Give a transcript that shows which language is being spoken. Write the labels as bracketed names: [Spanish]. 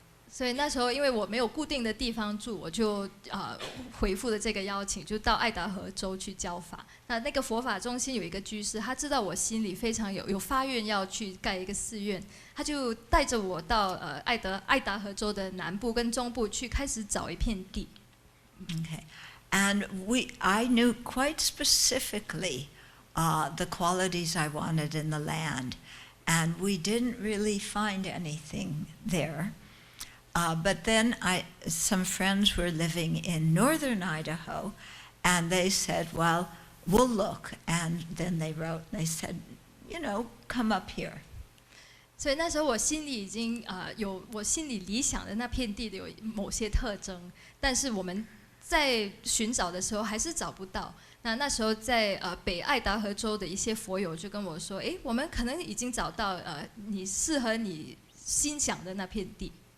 [Chinese] 所以那时候，因为我没有固定的地方住，我就回复了这个邀请，就到爱达荷州去教法。那个佛法中心有一个居士，他知道我心里非常有发愿要去盖一个寺院，他就带着我到爱达荷州的南部跟中部去开始找一片地。 [English] Okay, and I knew quite specifically the qualities I wanted in the land, and we didn't really find anything there. But then some friends were living in northern Idaho, and they said, well, we'll look. And then they wrote, and they said, come up here. [Chinese] 所以那时候我心里已经有我心里理想的那片地的有某些特征，但是我们在寻找的时候还是找不到。那时候在北爱达荷州的一些佛友就跟我说，我们可能已经找到你适合你心想的那片地。